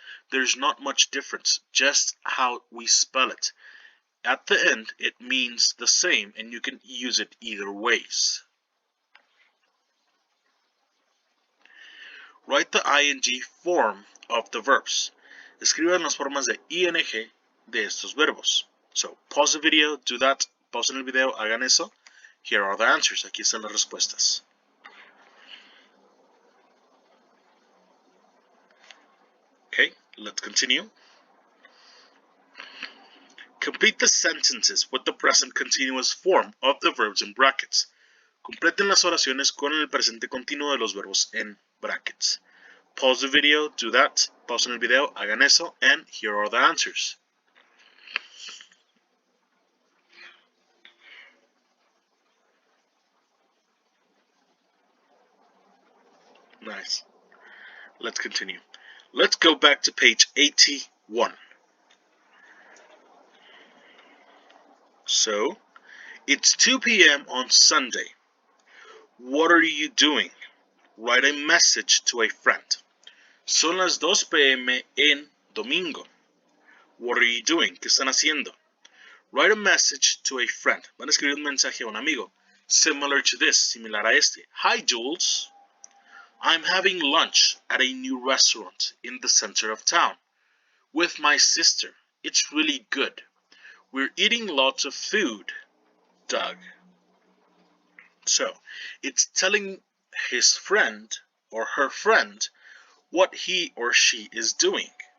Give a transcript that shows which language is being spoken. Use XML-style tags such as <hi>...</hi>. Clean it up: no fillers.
<en>There's not much difference, just how we spell it. At the end, it means the same and you can use it either ways. Write the ing form of the verbs.</en> <es>Escriban las formas de ing de estos verbos.</es> <en>So, pause the video, do that.</en> <es>Pausen el video, hagan eso.</es> <en>Here are the answers.</en> <es>Aquí están las respuestas.</es> <en>Okay, let's continue. Complete the sentences with the present continuous form of the verbs in brackets.</en> <es>Completen las oraciones con el presente continuo de los verbos en brackets.</es> <en>Pause the video, do that.</en> <es>Pausen el video, hagan eso,</es> <en>and here are the answers. Nice. Let's continue. Let's go back to page 81. So, it's 2 p.m. on Sunday. What are you doing? Write a message to a friend.</en> <es>Son las 2 p.m. en domingo.</es> <en>What are you doing?</en> <es>¿Qué están haciendo?</es> <en>Write a message to a friend.</en> <es>Van a escribir un mensaje a un amigo.</es> <en>Similar to this,</en> <es>similar a este.</es> <en>Hi, Jules. I'm having lunch at a new restaurant in the center of town with my sister. It's really good. We're eating lots of food, Doug. So, it's telling his friend or her friend what he or she is doing.</en>